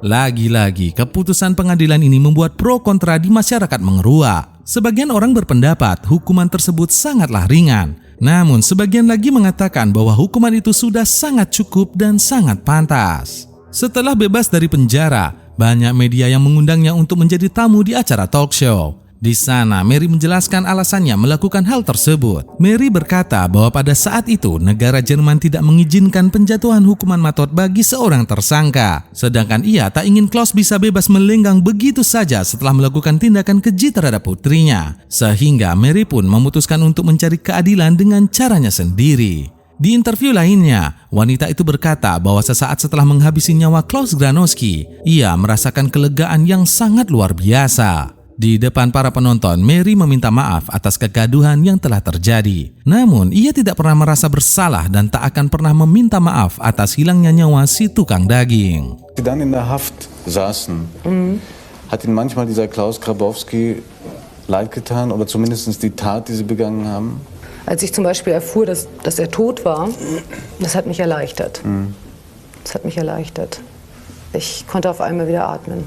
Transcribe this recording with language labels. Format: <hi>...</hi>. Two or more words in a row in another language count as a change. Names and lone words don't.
<id>Lagi-lagi, keputusan pengadilan ini membuat pro kontra di masyarakat mengeruak. Sebagian orang berpendapat hukuman tersebut sangatlah ringan. Namun, sebagian lagi mengatakan bahwa hukuman itu sudah sangat cukup dan sangat pantas. Setelah bebas dari penjara, banyak media yang mengundangnya untuk menjadi tamu di acara</id> <en>talk show.</en> <id>Di sana, Mary menjelaskan alasannya melakukan hal tersebut. Mary berkata bahwa pada saat itu negara Jerman tidak mengizinkan penjatuhan hukuman maut bagi seorang tersangka. Sedangkan ia tak ingin Klaus bisa bebas melenggang begitu saja setelah melakukan tindakan keji terhadap putrinya. Sehingga Mary pun memutuskan untuk mencari keadilan dengan caranya sendiri. Di interview lainnya, wanita itu berkata bahwa sesaat setelah menghabisi nyawa Klaus Granowski, ia merasakan kelegaan yang sangat luar biasa. Di depan para penonton, Mary meminta maaf atas kegaduhan yang telah terjadi. Namun, ia tidak pernah merasa bersalah dan tak akan pernah meminta maaf atas hilangnya nyawa si tukang daging.</id> <de>Die dann in der Haft saßen, hat Ihnen manchmal dieser Klaus Grabowski leid getan oder zumindest die Tat, die Sie begangen haben? Als ich zum Beispiel erfuhr, dass er tot war, das hat mich erleichtert. Das hat mich erleichtert. Ich konnte auf einmal wieder atmen.</de>